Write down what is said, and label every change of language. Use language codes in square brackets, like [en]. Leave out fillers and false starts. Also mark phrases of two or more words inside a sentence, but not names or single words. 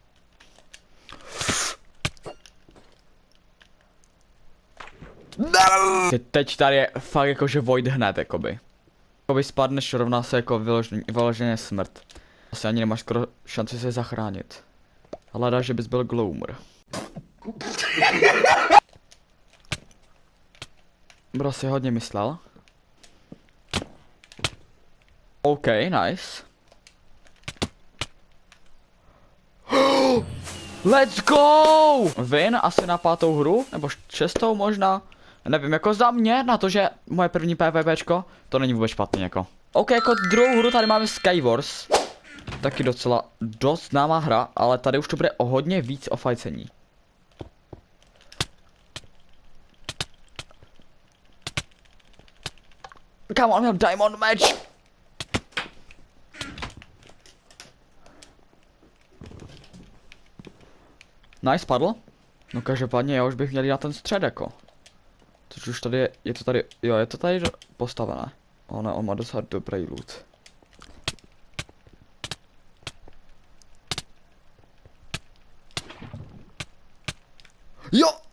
[cs] Teď tady je fakt jakože void hned, jakoby. Jakoby spadneš, rovná se jako vyloženě smrt. Asi ani nemáš skoro šanci se zachránit. Hleda, že bys byl gloomer. Bro si hodně myslel. [en] OK, nice. Let's go! [cs] Win asi na 5. hru, nebo 6. možná. Nevím, jako za mě, na to, že moje první PvPčko, to není vůbec špatný, jako. OK, jako druhou hru tady máme Skywars. Taky docela dost známá hra, ale tady už to bude o hodně víc o fajcení. Kámo, on měl [en] diamond match! Nice, [cs] padl. No každopádně já už bych měl jít na ten střed, jako. Což už tady je to tady, jo, je to tady postavené. On má docela dobrý loot. Jo!